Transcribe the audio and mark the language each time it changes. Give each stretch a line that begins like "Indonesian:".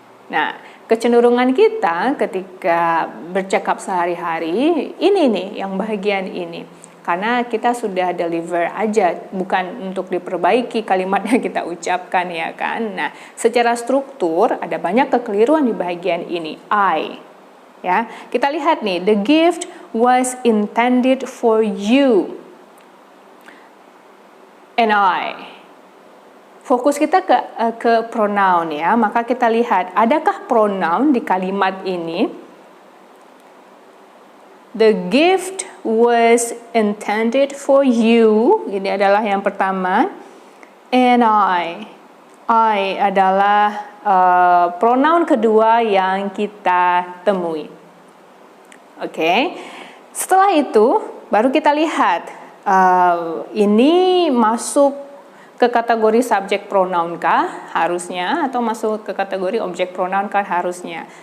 Indonesian: Nah, kecenderungan kita ketika bercakap sehari-hari, ini nih, yang bagian ini. Karena kita sudah deliver aja, bukan untuk diperbaiki kalimat yang kita ucapkan ya kan. Nah, secara struktur ada banyak kekeliruan di bagian ini.
English: I.
Indonesian: Ya, kita lihat nih,
English: the gift was intended for you and I.
Indonesian: Fokus kita ke pronoun ya, maka kita lihat adakah pronoun di kalimat ini?
English: The gift was intended for you.
Indonesian: Ini adalah yang pertama. And I adalah pronoun kedua yang kita temui. Oke. Setelah itu baru kita lihat ini masuk ke kategori subjek pronoun kah harusnya, atau masuk ke kategori objek pronoun kah harusnya.